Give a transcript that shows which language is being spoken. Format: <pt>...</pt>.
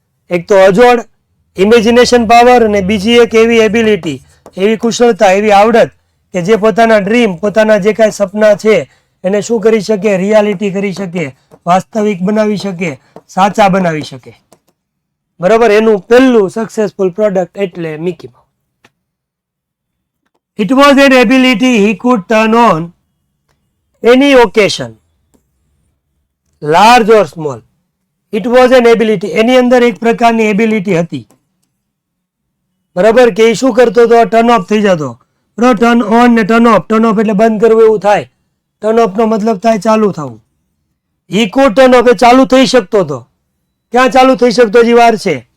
<gu>એક તો અજોડ ઇમેજિનેશન પાવર, અને બીજી એક એવી એબિલિટી, એવી કુશળતા, એવી આવડત કે જે પોતાના ડ્રીમ, પોતાના જે કાંઈ સપના છે એને શું કરી શકે? રિયાલિટી કરી શકે, વાસ્તવિક બનાવી શકે, સાચા બનાવી શકે, બરાબર? એનું પહેલું સક્સેસફુલ પ્રોડક્ટ એટલે Mickey mouse.</gu> <en>It was an ability he could turn on any occasion, large or small. It was an ability.</en> <gu>એની અંદર એક પ્રકારની એબિલિટી હતી, બરાબર? કે એ શું કરતો હતો? ટર્ન ઓફ થઈ જતો. બરાબર? ટર્ન ઓન ને ટર્ન ઓફ. ટર્ન ઓફ એટલે બંધ કરવું એવું થાય. ટર્ન ઓફ નો મતલબ થાય ચાલુ થવું.</gu> <en>he could turn off</en> <gu>એ ચાલુ થઈ શકતો હતો. ક્યાં ચાલુ થઈ શકતો? હજી વાર છે.</gu>